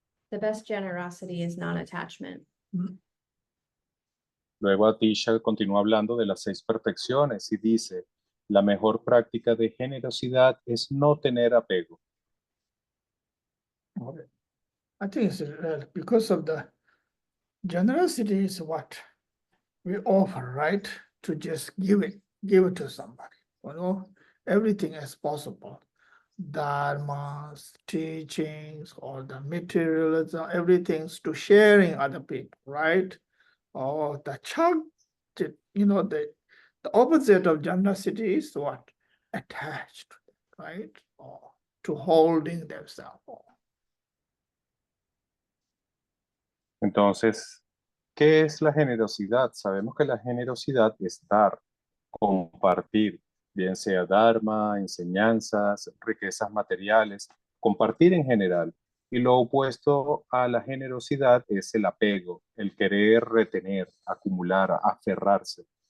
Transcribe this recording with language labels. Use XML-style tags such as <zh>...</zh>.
<en>The best generosity is non-attachment.</en> <es>Luego Atisha continúa hablando de las 6 perfecciones y dice, la mejor práctica de generosidad es no tener apego.</es> <en>Okay. I think it's because of the generosity is what we offer, right? To just give it to somebody, you know, everything as possible. dharmas, teachings, or the materialism, everything's to sharing other people, right? Or the chug, the opposite of generosity is what? Attached, right? Or to holding themselves.</en> <es>Entonces, ¿qué es la generosidad? Sabemos que la generosidad es dar, compartir, bien sea dharma, enseñanzas, riquezas materiales, compartir en general. Y lo opuesto a la generosidad es el apego, el querer retener, acumular, aferrarse.</es>